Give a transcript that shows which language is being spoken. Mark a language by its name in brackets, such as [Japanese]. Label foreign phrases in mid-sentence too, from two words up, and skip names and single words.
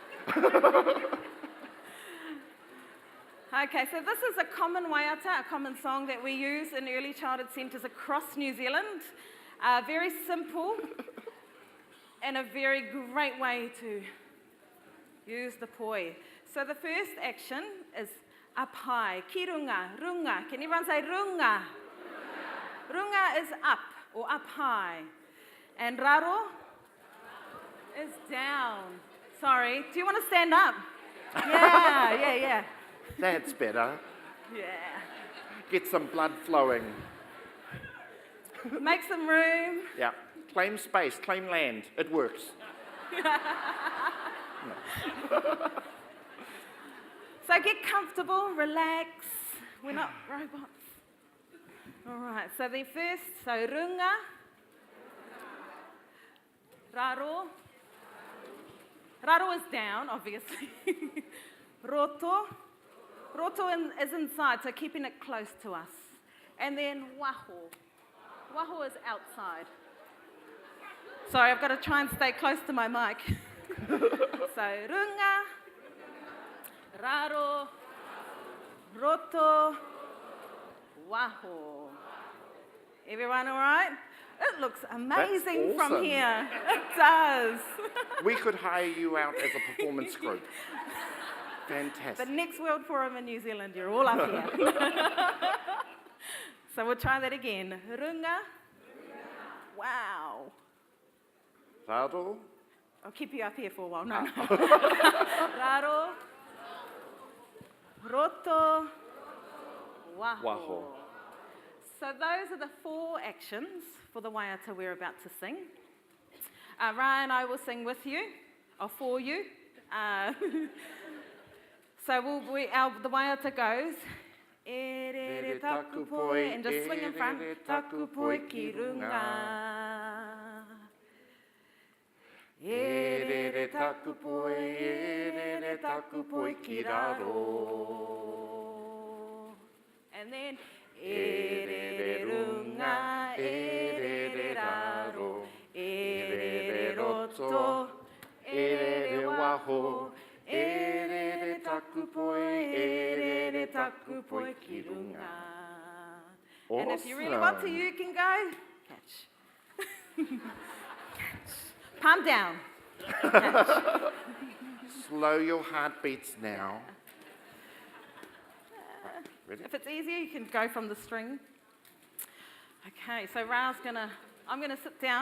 [English] Okay, so this is a common waiata, a common song that we use in early childhood centres across New Zealand. Very simple and a very great way to use the poi. So the first action is up high, [Māori] ki runga, runga. [English] Can everyone say runga? Runga is up or up high. And raro is down. Sorry, do you want to stand up? Yeah. That's better. Yeah. Get some blood flowing. Make some room. Yeah. Claim space, claim land. It works. So get comfortable, relax. We're not robots. All right, so the first, so [Māori] runga, raro. [English] Raro is down, obviously. Roto. Roto is inside, so keeping it close to us. And then waho. Waho is outside. Sorry, I've got to try and stay close to my mic. [Māori] So runga, raro, roto, waho. [English] Everyone all right? It looks amazing That's awesome. from here. It does. We could hire you out as a performance group. Fantastic. The next World Forum in New Zealand, you're all up here. So we'll try that again. Runga. Wow. Raro. I'll keep you up here for a while. No. [Māori] Raro. Roto. [English] Waho. Waho. So those are the 4 actions for the waiata we're about to sing. Ryan and I will sing with you, or for you. So the waiata goes, [Māori] e re re taku poi, [English] and just swing in front, [Māori] taku poi ki runga. E re re taku poi, e re re taku poi ki raro. [English] And then, [Māori] e re re runga, e re re raro, e re re roto, e re re waho, e re re taku poi, e re re taku poi ki runga. [English] And if you really want to, you can go catch. Catch. Palm down. Slow your heartbeats now. Ready? If it's easier, you can go from the string. Okay, so I'm gonna sit down.